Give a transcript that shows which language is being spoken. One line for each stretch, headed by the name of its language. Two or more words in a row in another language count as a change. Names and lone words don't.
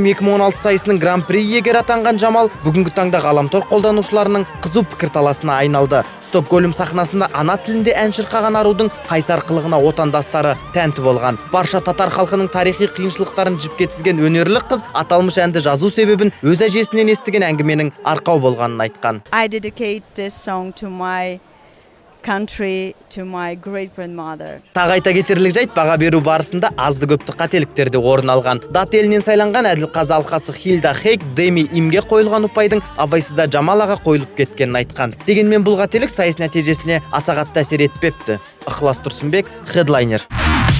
Kazakh: 2016 сайысының гран-при иегері атанған Жамал бүгінгі таңда ғаламтор қолданушыларының қызу пікірталасына айналды. Стокгольм сахнасында ана тілінде ән шырқаған арудың қайсар қылығына отандастары тәнті болған. Барша татар халқының тарихи қиыншылықтарын жіпке тізген өнерлі қыз аталмыш әнді жазу себебін өз әжесінен естіген әңгіменің арқау болғанын айтқан.
English: I dedicate this song to my country, to my great grandmother.
Kazakh: Тағы айта кетерлік жайт, баға беру барысында азды көпті қателіктерде орын алған. Дат елінен сайланған әділқазы алқасы Хилда Хейк Деми Имге қойылған ұпайдың абайсызда Жамалаға қойылып кеткенін айтқан. Дегенмен бұл қателік сайыс нәтижесіне аса қатты әсер етпепті. Ықылас Тұрсынбек, Headliner.